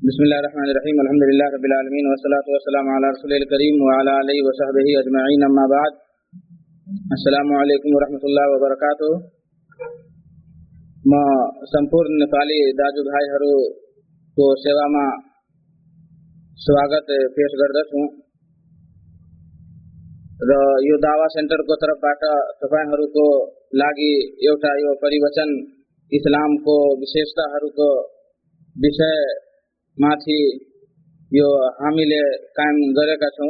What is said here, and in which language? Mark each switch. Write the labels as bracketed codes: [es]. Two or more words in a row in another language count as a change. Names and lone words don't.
[ar] بسم الله الرحمن الرحيم الحمد لله رب العالمين والصلاة والسلام على رسوله الكريم وعلى آله وصحبه أجمعين أما بعد. السلام عليكم ورحمة الله وبركاته. [ne] म संपूर्ण नेपाली दाजुभाइहरूको सेवामा स्वागत पेश गर्दछु र यो दावा सेन्टरको तर्फबाट तपाईहरुको लागि एउटा यो परिवचन इस्लामको विशेषताहरूको विषय माथि यो हामीले कायम गरेका छौं।